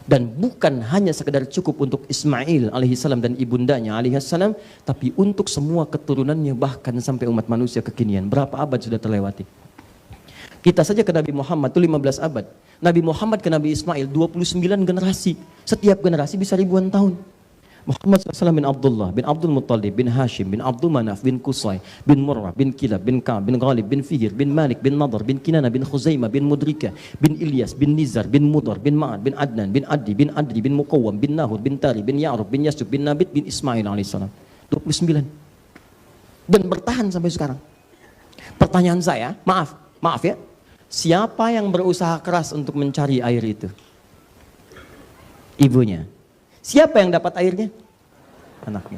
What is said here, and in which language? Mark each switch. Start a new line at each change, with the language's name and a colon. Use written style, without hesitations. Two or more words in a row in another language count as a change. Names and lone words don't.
Indonesian: Dan bukan hanya sekedar cukup untuk Ismail alaihissalam dan ibundanya alaihissalam, tapi untuk semua keturunannya bahkan sampai umat manusia kekinian. Berapa abad sudah terlewati? Kita saja ke Nabi Muhammad itu 15 abad. Nabi Muhammad ke Nabi Ismail 29 generasi. Setiap generasi bisa ribuan tahun. Muhammad SAW bin Abdullah, bin Abdul Muttalib, bin Hashim, bin Abdul Manaf, bin Qusay, bin Murrah, bin Kilab, bin Ka'ab, bin Ghalib, bin Fihir, bin Malik, bin Nadar, bin Kinana, bin Khuzaimah, bin Mudrika, bin Ilyas, bin Nizar, bin Mudar, bin Ma'ad, bin Adnan, bin Addi, bin Adri, bin Muqawwam, bin Nahud, bin Tari, bin Ya'rub, bin Yasub, bin Nabit, bin Ismail alaihissalam. 29. Dan bertahan sampai sekarang. Pertanyaan saya, maaf ya, siapa yang berusaha keras untuk mencari air itu? Ibunya. Siapa yang dapat airnya? Anaknya.